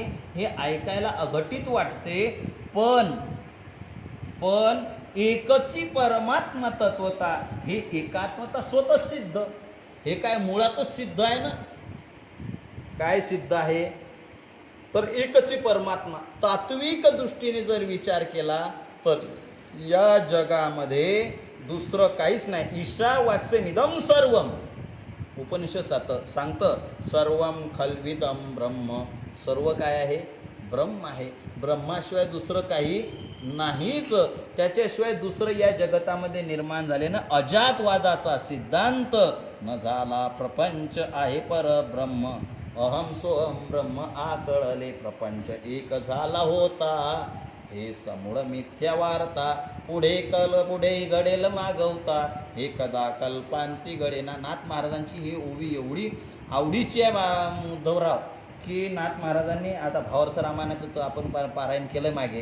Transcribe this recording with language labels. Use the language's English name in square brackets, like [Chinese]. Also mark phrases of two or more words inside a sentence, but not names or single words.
[Marathi] हे ऐकायला अघटित वाटते, पण एकची परमात्मा तत्वता, हे एकात्मता स्वतः सिद्ध. हे काय मुळातच सिद्ध आहे ना. काय सिद्ध आहे तर एकची परमात्मा. तात्विक दृष्टीने जर विचार केला तर या जगामध्ये दुसरं काहीच नाही. [Sanskrit] ईशावास्यमिदं सर्वम, [Marathi] उपनिषद सांगतं, [Sanskrit] सर्वम खल्विदं ब्रह्म. [Marathi] सर्व काय आहे? ब्रह्म आहे. ब्रह्माशिवाय दुसरं काही नाहीच. त्याच्याशिवाय दुसरं या जगतामध्ये निर्माण झालेलं अजातवादाचा सिद्धांत न झाला प्रपंच आहे परब्रह्म. अहम सोहम ब्रह्म आकळले प्रपंच एक झाला होता. हे समूळ मिथ्या वार्ता पुढे घडेल मागवता. एकदा कल्पांती घडेना. नाथ महाराजांची ही ओवी एवढी आवडीची आहे उद्धवराव की नाथ महाराजांनी आता भावार्थ रामायणाचं तर आपण पारायण केलं मागे.